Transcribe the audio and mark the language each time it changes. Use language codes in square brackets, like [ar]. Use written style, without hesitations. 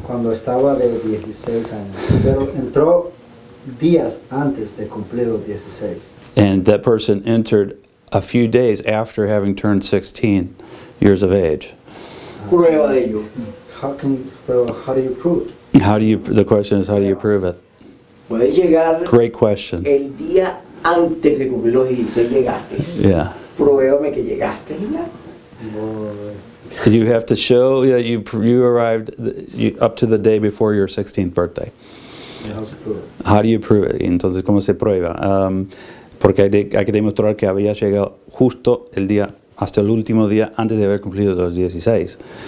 [es] cuando estaba de 16 años, pero entró días antes de cumplir los 16. [en] And that person entered a few days after having turned 16 years of age. [es] Prueba de ello. [en] How do you prove it? The question is, how do you prove it? [es] Puede llegar [en] Great question. [es] el día antes de cumplir los 16 llegaste. [en] Yeah. [es] Pruébame que llegaste. [en] You have to show that you arrived up to the day before your 16th birthday. How do you prove it? [es] Entonces, ¿cómo se prueba? Porque hay que demostrar que había llegado justo el día, hasta el último día antes de haber cumplido los 16.